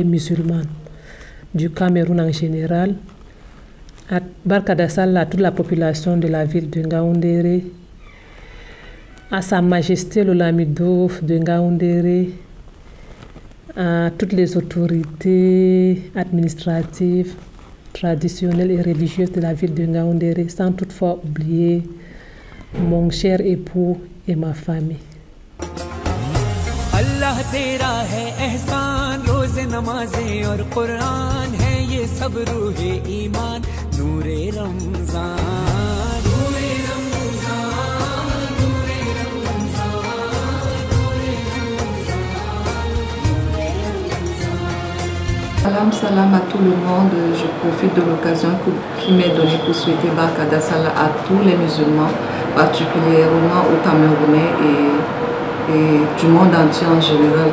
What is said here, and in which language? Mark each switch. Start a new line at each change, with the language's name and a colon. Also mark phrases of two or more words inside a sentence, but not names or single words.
French: musulmane du Cameroun en général, à
Hausa: Barkada Sallah
French: à toute la population de la ville de Ngaoundéré, à Sa Majesté le Lamido de Ngaoundéré, à toutes les autorités administratives, traditionnelles et religieuses de la ville de Ngaoundéré, sans toutefois oublier mon cher époux et ma famille.
Urdu: اللہ تیرا ہے احسان، روز نمازیں اور قرآن ہے یہ سب روحِ ایمان، نورِ رمضان.
French: Salam, salam à tout le monde. Je profite de l'occasion qui m'est donnée pour souhaiter
Hausa: Barkada Sallah
French: à tous les musulmans, particulièrement aux Camerounais et du monde entier en général.